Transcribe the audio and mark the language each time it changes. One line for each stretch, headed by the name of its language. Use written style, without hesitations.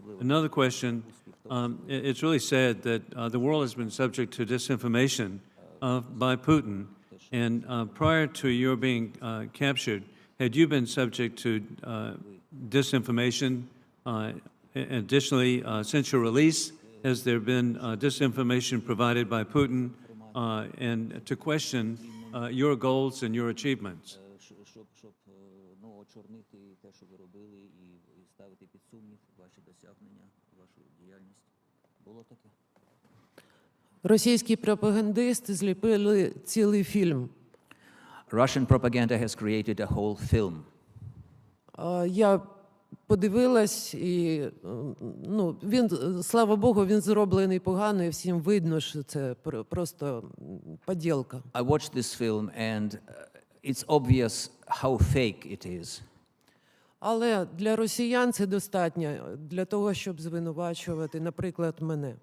English: Another question, it's really sad that the world has been subject to disinformation by Putin, and prior to your being captured, had you been subject to disinformation. Additionally, since your release, has there been disinformation provided by Putin and to question your goals and your achievements?
Ukrainian: Щоб очорнити те, що ви робили, і ставити під сумнів ваші досягнення, вашу діяльність. Було таке? Російські пропагандисти зліпили цілий фільм.
English: Russian propaganda has created a whole film.
Ukrainian: Я подивилась, і він, слава Богу, він зроблений погано, і всім видно, що це просто поділка.
English: I watched this film and it's obvious how fake it is.
Ukrainian: Але для росіян це достатньо для того, щоб звинувачувати, наприклад, мене.